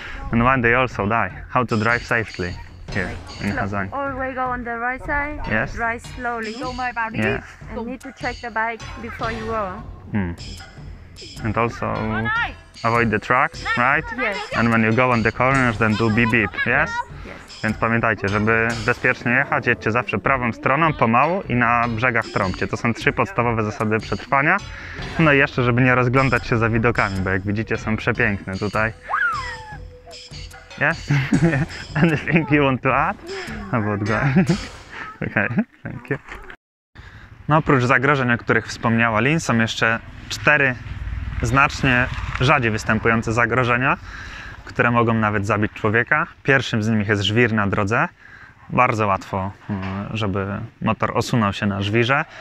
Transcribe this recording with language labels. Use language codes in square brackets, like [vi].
[en] And when they also die, how to drive safely here in Hazang? Always go on the right side. Yes. Drive slowly. Yeah. And need to check the bike before you go. And also avoid the trucks, right? Yes. And when you go on the corners, then do beep beep, yes? Yes. [pl] Więc pamiętajcie, żeby bezpiecznie jechać, jedźcie zawsze prawą stroną, pomału i na brzegach trąbcie. To są 3 podstawowe zasady przetrwania. No i jeszcze, żeby nie rozglądać się za widokami, bo jak widzicie, są przepiękne tutaj. [en] Yes? Anything you want to add about going? Okay, thank you. [pl] No oprócz zagrożeń, o których wspomniała Lin, są jeszcze 4 znacznie rzadziej występujące zagrożenia, które mogą nawet zabić człowieka. Pierwszym z nich jest żwir na drodze. Bardzo łatwo, żeby motor osunął się na żwirze.